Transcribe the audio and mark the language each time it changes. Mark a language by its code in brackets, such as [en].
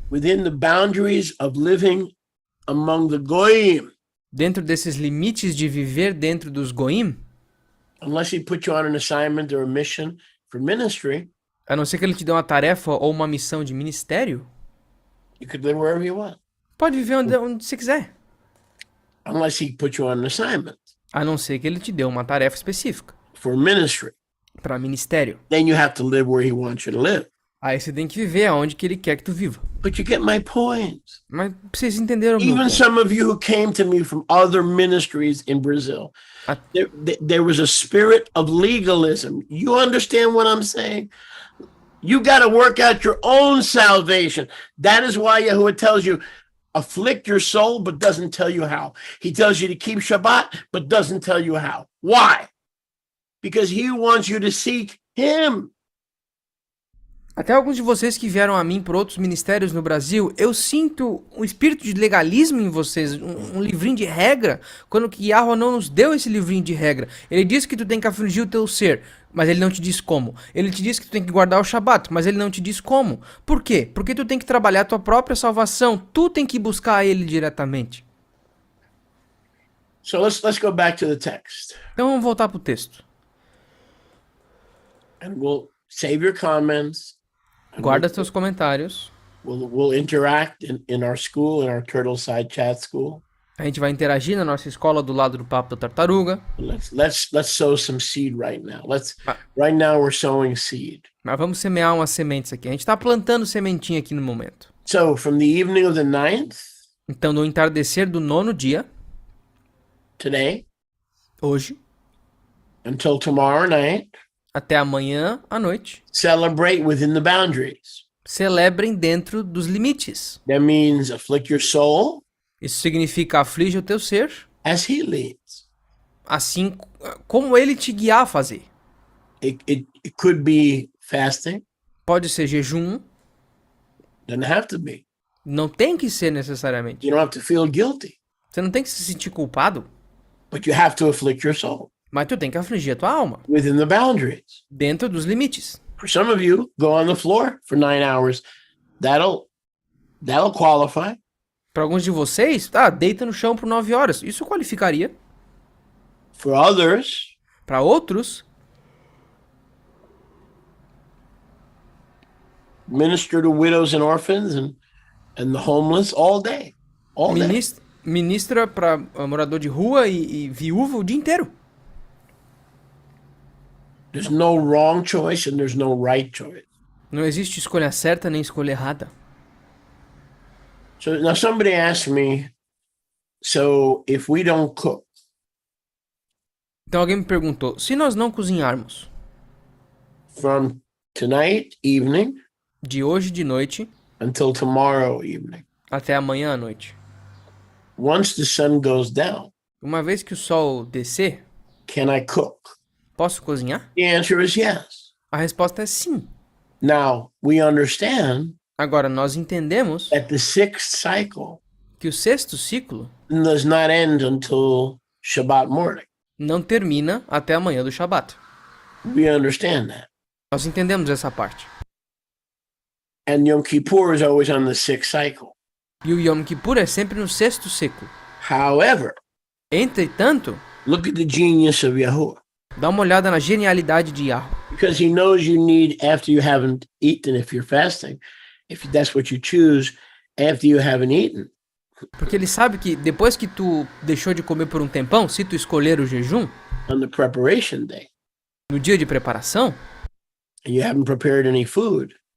[en] within the boundaries of living among the Goyim, [pt] dentro desses limites de viver dentro dos Goim, [en] unless he put you on an assignment or a mission for ministry, [pt] a não ser que ele te dê uma tarefa ou uma missão de ministério, [en] you could live wherever you want. [pt] pode viver onde você quiser. [en] Unless he put you on an assignment [pt] A não ser que ele te dê uma tarefa específica [en] for ministry, [pt] para ministério. [en] then you have to live where he wants you to live. [pt] Aí você tem que viver aonde que ele quer que tu viva. [en] But you get my point. [pt] Mas vocês entenderam o meu [en] Even [pt] ponto. [en] some of you who came to me from other ministries in Brazil, [pt] A- [en] there was a spirit of legalism. You understand what I'm saying? You got to work out your own salvation. That is why Yahuwah tells you, afflict your soul, but doesn't tell you how. He tells you to keep Shabbat, but doesn't tell you how. Why? Because he wants you to seek him. [pt] Até alguns de vocês que vieram a mim por outros ministérios no Brasil, eu sinto um espírito de legalismo em vocês, um livrinho de regra, quando que Yahweh não nos deu esse livrinho de regra. Ele diz que tu tem que afligir o teu ser, mas ele não te diz como. Ele te diz que tu tem que guardar o Shabat, mas ele não te diz como. Por quê? Porque tu tem que trabalhar a tua própria salvação, tu tem que buscar ele diretamente. [en] So let's go back to the text. [pt] Então vamos voltar pro texto. [en] And we'll save your comments. [pt] Guarda teus comentários. [en] We'll interact in our school, in our Turtle Side Chat School. [pt] A gente vai interagir na nossa escola do lado do Papo da Tartaruga. [en] Let's sow some seed right now. Right now we're sowing seed. [pt] Mas vamos semear umas sementes aqui. A gente tá plantando sementinha aqui no momento. [en] So from the evening of the 9th, [pt] Então, no entardecer do 9º dia, [en] today, [pt] hoje, [en] until tomorrow night, [pt] até amanhã à noite, [en] celebrate within the boundaries. [pt] celebrem dentro dos limites. [en] That means afflict your soul [pt] Isso significa aflige o teu ser, [en] as he leads. [pt] assim como ele te guiar a fazer. [en] It could be fasting, [pt] Pode ser jejum, [en] doesn't have to be. [pt] não tem que ser necessariamente. [en] You don't have to feel guilty, [pt] Você não tem que se sentir culpado, [en] but you have to afflict your soul [pt] mas tu tem que afligir a tua alma, [en] within the boundaries. [pt] dentro dos limites. [en] For some of you, go on the floor for 9 hours. That'll qualify. [pt] Para alguns de vocês, deita no chão por 9 horas. Isso qualificaria. [en] For others, [pt] Para outros, [en] minister to widows and orphans and the homeless all day. All day. [pt] ministra para morador de rua e viúva o dia inteiro. [en] There's no wrong choice and there's no right choice. [pt] Não existe escolha certa nem escolha errada. [en] So now somebody asked me, so if we don't cook, [pt] Então alguém me perguntou, se nós não cozinharmos [en] from tonight evening [pt] de hoje de noite [en] until tomorrow evening, [pt] até amanhã à noite, [en] once the sun goes down, [pt] uma vez que o sol descer, [en] can I cook? [pt] posso cozinhar? [en] The answer is yes. [pt] A resposta é sim. [en] Now, we understand [pt] Agora, nós entendemos [en] that the 6th cycle [pt] que o 6º ciclo [en] does not end until Shabbat morning. [pt] não termina até amanhã do Shabat. [en] We understand that. [pt] Nós entendemos essa parte. [en] And Yom Kippur is always on the 6th cycle. [pt] E o Yom Kippur é sempre no 6º ciclo. [en] However, [pt] Entretanto, [en] look at the genius of Yahuwah. [pt] dá uma olhada na genialidade de Yahweh. [en] Because he knows you need, after you haven't eaten, if you're fasting, if that's what you choose, after you haven't eaten, [pt] Porque ele sabe que depois que tu deixou de comer por um tempão, se tu escolher o jejum, [en] on the preparation day, [pt] no dia de preparação, [en] and you haven't prepared any food.